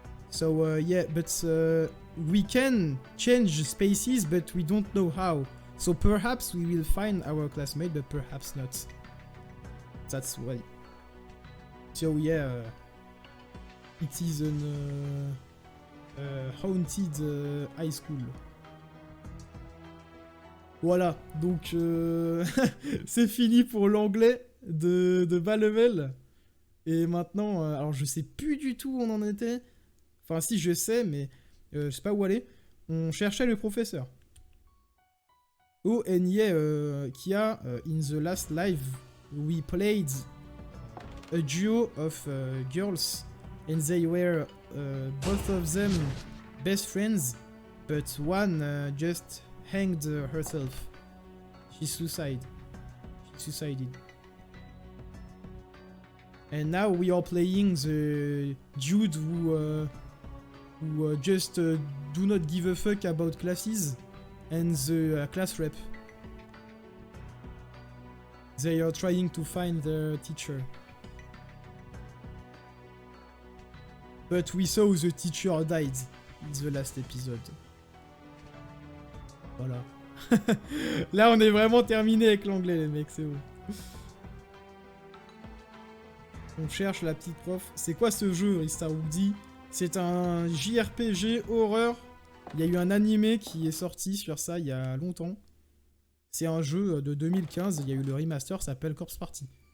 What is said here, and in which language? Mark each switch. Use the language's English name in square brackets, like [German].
[English] So yeah, but we can change spaces, but we don't know how. So perhaps we will find our classmate, but perhaps not. That's why. So yeah, it is an haunted high school. [French] Voilà, donc c'est fini pour l'anglais de bas level. Et maintenant, alors je sais plus du tout où on en était. Enfin si, je sais, mais je sais pas où aller. On cherchait le professeur. [English] Oh, and yeah, Kia, in the last live, we played a duo of girls, and they were both of them best friends, but one just hanged herself. She suicided. And now we are playing the dude who just do not give a fuck about classes, and the class rep. They are trying to find their teacher. But we saw the teacher died in the last episode. [French] Voilà. Là, on est vraiment terminé avec l'anglais, les mecs, c'est bon. On cherche la petite prof. C'est quoi ce jeu, Ristar Woody? C'est un JRPG horreur. Il y a eu un animé qui est sorti sur ça il y a longtemps. C'est un jeu de 2015. Il y a eu le remaster, ça s'appelle Corpse Party.